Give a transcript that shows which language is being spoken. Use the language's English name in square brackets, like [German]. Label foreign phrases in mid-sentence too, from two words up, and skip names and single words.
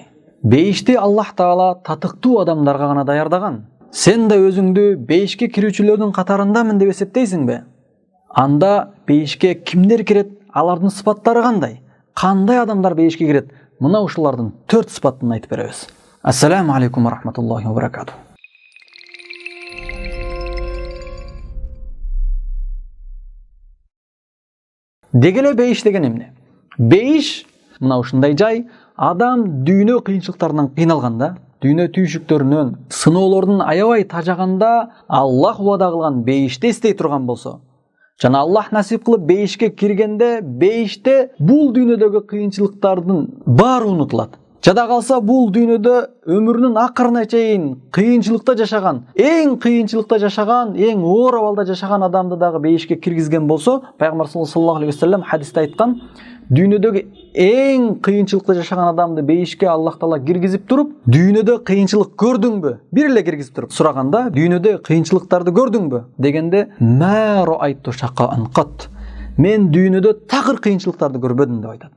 [Kyrgyz] Бейишти Аллах Таала татыктуу адамдарга гана даярдаган. Сен да өзүңдү бейишке кирүүчүлөрдүн катарындамын деп эсептейсиңби? Анда бейишке кимдер кирет? Алардын сыпаттары кандай? Кандай адамдар бейишке кирет? Мына ушулардын 4 сыпатын айтып беребиз. [Arabic] السلام عليكم ورحمة الله وبركاته. [Kyrgyz] Дегеле бейиш деген эмне? Бейиш мына ушундай жай, адам дүйнө кыйынчылыктарынан кыйналганда, дүйнө түйшүктөрүнөн, сыноолордун аябай тажаганда Аллах убада кылган бейишти эстей турган болсо, жана Аллах насип кылып бейишке киргенде, бейиште бул дүйнөдөгү кыйынчылыктардын баары унутулат. Жада калса бул дүйнөдө өмүрүнүн акырына чейин кыйынчылыкта жашаган, эң кыйынчылыкта жашаган, эң оор абалда жашаган адамды дагы бейишке киргизген болсо, пайгамбар [Arabic] صلى الله عليه وسلم [Kyrgyz] хадисте айткан, дүйнөдөгү эң кыйынчылыкта жашаган адамды бейишке Аллах Таала киргизип туруп, дүйнөдө кыйынчылык көрдүңбү? Бир эле киргизип туруп сураганда, дүйнөдө кыйынчылыктарды көрдүңбү? Дегенде, [Arabic] ما رأيت شقاء قط. [Kyrgyz] Мен дүйнөдө такыр кыйынчылыктарды көрбөдүм деп айтат.